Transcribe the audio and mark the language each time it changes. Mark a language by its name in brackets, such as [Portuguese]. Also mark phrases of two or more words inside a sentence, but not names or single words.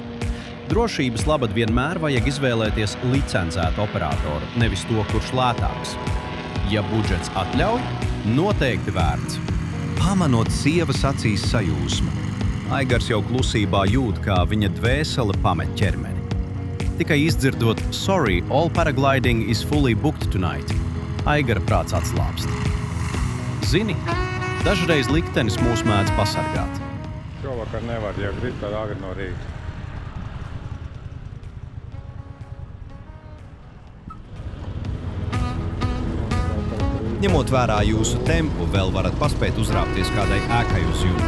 [Latvian] Drošības labad vienmēr vajag izvēlēties licencētu operatoru, nevis to, kurš lētāks. Ja budžets atļauj, noteikti vērts. Pamanot sievas acīs sajūsmu. Aigars jau klusībā jūt, kā viņa dvēsele pamet ķermeni. Tikai izdzirdot [English] "Sorry, all paragliding is fully booked tonight", [Latvian] Aigara prāts atslāpst. Zini, dažreiz liktenis mūs mēdz pasargāt. Šovakar nevar, ja grib, tad agri no rīta. Ņemot vērā jūsu tempu, vēl varat paspēt uzrāpties kādai ēkai uz jumta.